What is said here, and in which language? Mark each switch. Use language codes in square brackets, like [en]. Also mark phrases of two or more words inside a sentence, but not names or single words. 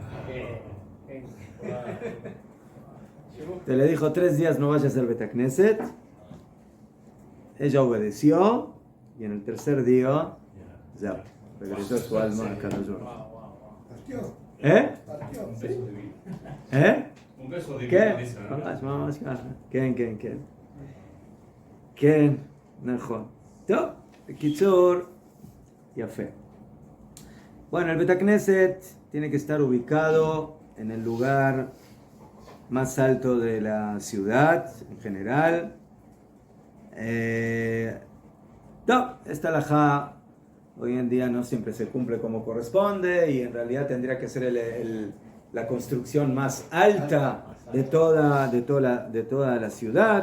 [es] Te le dijo 3 días no vayas al Bet Knesset. Ella obedeció y en el tercer día ya regresó su alma a Kadosh Baruch Hu. Partió. Partió. Un beso divino. Un beso divino. ¿Qué? dice, ¿no? [he] ממש ככה. כן. כן, נכון. טוב, בקיצור, יפה. [es] Bueno, el Bet Knesset tiene que estar ubicado en el lugar más alto de la ciudad en general. Esta halajá hoy en día no siempre se cumple como corresponde y en realidad tendría que ser la construcción más alta de toda la ciudad.